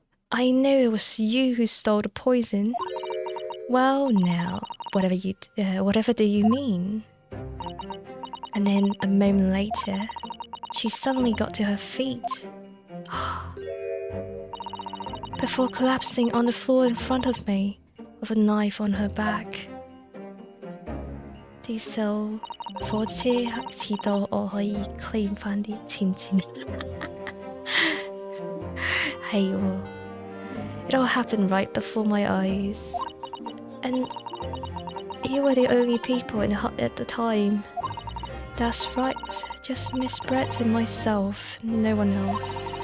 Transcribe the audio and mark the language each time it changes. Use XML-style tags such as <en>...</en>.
<en>I knew it was you who stole the poison. Well, now, whatever do you mean? And then a moment later, she suddenly got to her feet. Before collapsing on the floor in front of me, with a knife on her back.</en> <yue>Diesel 火車遲到，我可以 claim 返啲錢。係喎，</yue> <en>It all happened right before my eyes. And you were the only people in the hut at the time. That's right, just Miss Brett and myself, no one else.</en>